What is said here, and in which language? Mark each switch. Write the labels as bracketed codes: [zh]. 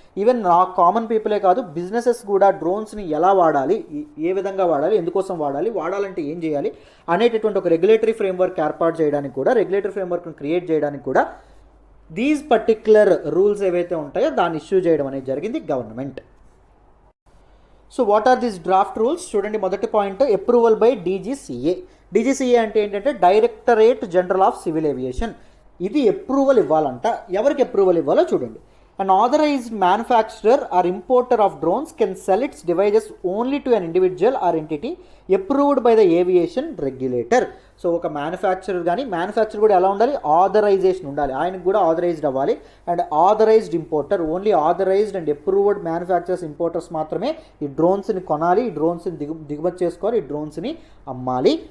[te] Even common పీపులే కాదు, businesses కూడా డ్రోన్స్ని ఎలా వాడాలి, ఏ విధంగా వాడాలి, ఎందుకోసం వాడాలి, వాడాలంటే ఏం చేయాలి అనేటటువంటి ఒక రెగ్యులేటరీ ఫ్రేమ్వర్క్ ఏర్పాటు చేయడానికి కూడా, రెగ్యులేటరీ ఫ్రేమ్వర్క్ని క్రియేట్ చేయడానికి కూడా దీస్ పర్టిక్యులర్ రూల్స్ ఏవైతే ఉంటాయో దాన్ని ఇష్యూ చేయడం అనేది జరిగింది government. [en] So what are these draft rules? [te] చూడండి, మొదటి point approval by DGCA. DGCA అంటే ఏంటంటే directorate general of civil aviation. ఇది అప్రూవల్ ఇవ్వాలంట. ఎవరికి అప్రూవల్ ఇవ్వాలో చూడండి. [en] An authorized manufacturer or importer of drones can sell its devices only to an individual or entity approved by the aviation regulator. [te] So ఒక manufacturer కానీ, manufacture కూడా ఎలా ఉండాలి, authorisation ఉండాలి, ఆయనకు కూడా ఆథరైజ్డ్ అవ్వాలి. [en] and authorised importer, only authorised and approved manufacturers, importers [te] మాత్రమే ఈ డ్రోన్స్ని కొనాలి, ఈ డ్రోన్స్ని దిగుమతి చేసుకోవాలి, ఈ డ్రోన్స్ని అమ్మాలి.